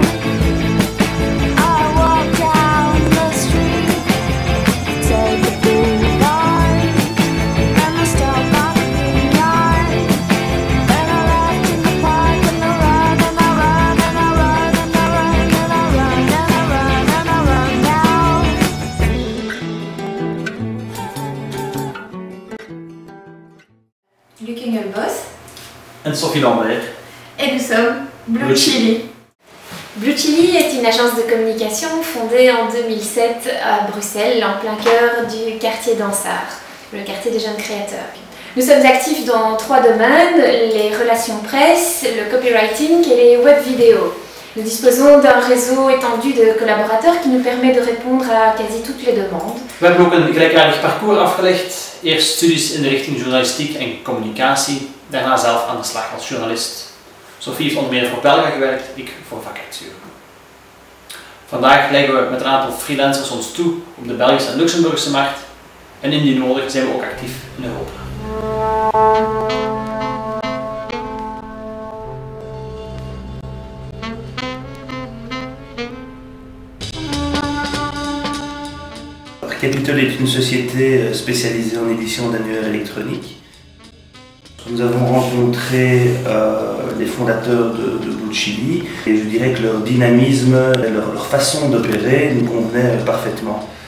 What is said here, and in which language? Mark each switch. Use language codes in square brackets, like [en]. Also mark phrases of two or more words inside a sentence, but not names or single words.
[en] I walk down the street, take the boulevard and I stop at the green yard. Then I left in the park and I run and I run and I run and I run and I run and I run and I run now. [nl] Luc Engelbos En Sophie Lambert. [fr] et nous sommes Blue Chili. Blue Chili est une agence de communication fondée en 2007 à Bruxelles, en plein cœur du quartier d'Ansart, le quartier des jeunes créateurs. Nous sommes actifs dans 3 domaines, les relations presse, le copywriting et les web vidéos. Nous disposons d'un réseau étendu de collaborateurs qui nous permet de répondre à quasi toutes les demandes. [nl] We hebben ook een gelijkaardig parcours afgelegd. Eerst studies in de richting journalistiek en communicatie, daarna zelf aan de slag als journalist. Sophie heeft onder meer voor Belga gewerkt, ik voor vakartuur. Vandaag leggen we met een aantal freelancers ons toe op de Belgische en Luxemburgse markt en indien nodig zijn we ook actief in Europa. [fr] Capitol est une société spécialisée en édition d'annuaires électroniques. Nous avons rencontré les fondateurs de Blue Chili et je dirais que leur dynamisme, leur façon d'opérer nous convenait parfaitement.